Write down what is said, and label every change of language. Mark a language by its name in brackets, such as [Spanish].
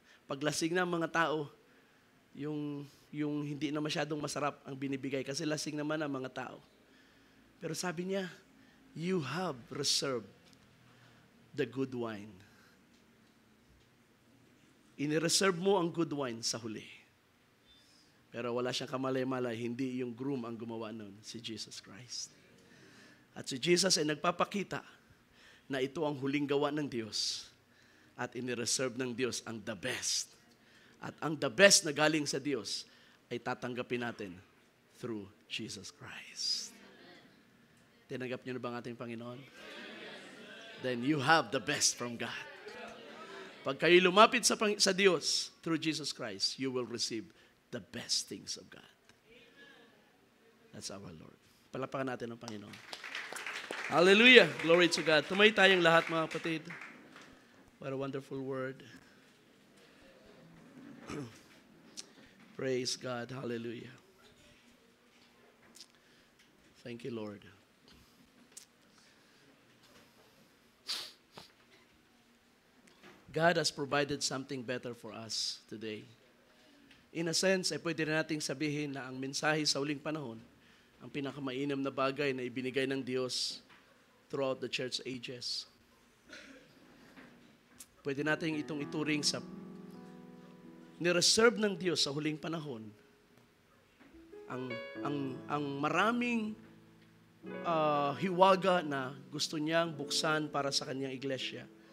[Filipino] Paglasing ng mga tao, yung hindi na masyadong masarap ang binibigay kasi lasing naman ang mga tao. Pero sabi niya, [English] you have reserved the good wine. [Filipino] Inireserve mo ang good wine sa huli. Pero wala siyang kamalay-malay, hindi yung groom ang gumawa nun, si Jesus Christ. At si Jesus ay nagpapakita na ito ang huling gawa ng Diyos at inireserve ng Diyos ang the best. At ang the best na galing sa Diyos ay tatanggapin natin [English] through Jesus Christ. [Filipino] Tinanggap niyo na ba ang ating Panginoon? [English] Then you have the best from God. [Filipino] Pag kayo lumapit sa Diyos [English] through Jesus Christ, you will receive the best things of God. That's our Lord. [Filipino] Palapakan natin ang Panginoon. Hallelujah! [English] Glory to God. [Filipino] Tumay tayong lahat, mga kapatid. [English] What a wonderful word. Praise God. Hallelujah. Thank you, Lord. God has provided something better for us today. [Filipino] In a sense, ay pwede na nating sabihin na ang mensahe sa uling panahon, ang pinakamainam na bagay na ibinigay ng Diyos [English] throughout the church ages. [Filipino] Pwede natin itong ituring sa nireserve ng Diyos sa huling panahon ang maraming hiwaga na gusto niyang buksan para sa kanyang iglesia.